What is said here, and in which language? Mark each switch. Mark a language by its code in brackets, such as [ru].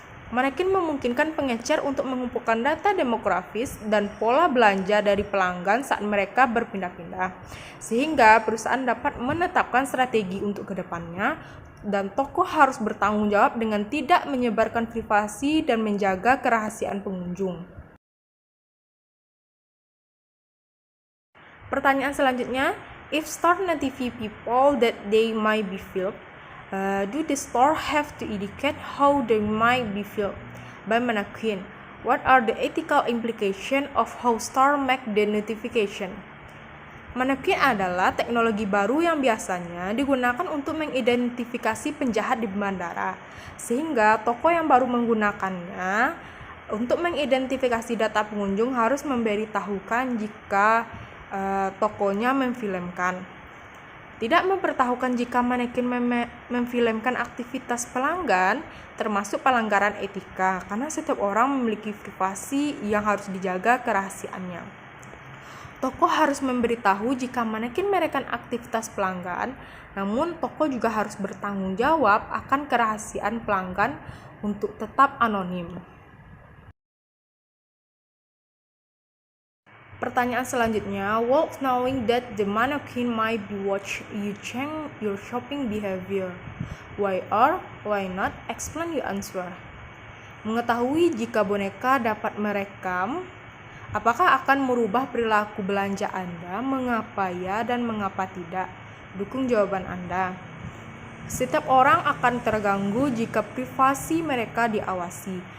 [id] Manekin memungkinkan pengecer untuk mengumpulkan data demografis dan pola belanja dari pelanggan saat mereka berpindah-pindah, sehingga perusahaan dapat menetapkan strategi untuk kedepannya, dan toko harus bertanggung jawab dengan tidak menyebarkan privasi dan menjaga kerahasiaan pengunjung. Pertanyaan selanjutnya, [en] if store notify people that they might be filled, do the store have to indicate how they might be filled? By mannequin. What are the ethical implications of how store make the notification? [id] Mannequin adalah teknologi baru yang biasanya digunakan untuk mengidentifikasi penjahat di bandara, sehingga toko yang baru menggunakannya untuk mengidentifikasi data pengunjung harus memberitahukan jika tokonya memfilmkan. Tidak memberitahukan jika manekin memfilmkan aktivitas pelanggan, termasuk pelanggaran etika, karena setiap orang memiliki privasi yang harus dijaga kerahasiaannya. Toko harus memberitahu jika manekin merekam aktivitas pelanggan, namun toko juga harus bertanggung jawab akan kerahasiaan pelanggan untuk tetap anonim. Pertanyaan selanjutnya, [en] while knowing that the mannequin might be watching you change your shopping behavior, why or why not? Explain your answer. [id] Mengetahui jika boneka dapat merekam, apakah akan merubah perilaku belanja Anda? Mengapa ya dan mengapa tidak? Dukung jawaban Anda. Setiap orang akan terganggu jika privasi mereka diawasi.